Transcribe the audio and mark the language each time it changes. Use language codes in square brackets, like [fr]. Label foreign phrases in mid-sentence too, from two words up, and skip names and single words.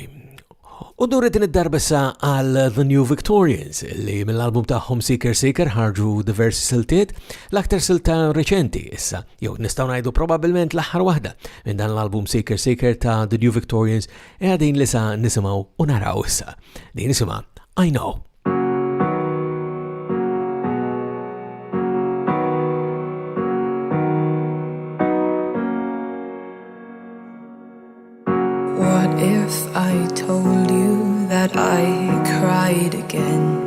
[mt] U duret id-darba sa għal The New Victorians li mill-album tagħhom Seeker Seeker ħarġu diversi siltiet, l-aktar silta reċenti issa, jew nistgħu ngħidu probabbilment l-aħħar waħda minn dan l-album Seeker Seeker ta' The New Victorians din li sa nisimgħu u naraw issa. Din nisimha I Know. [en] What if I told you that I cried again?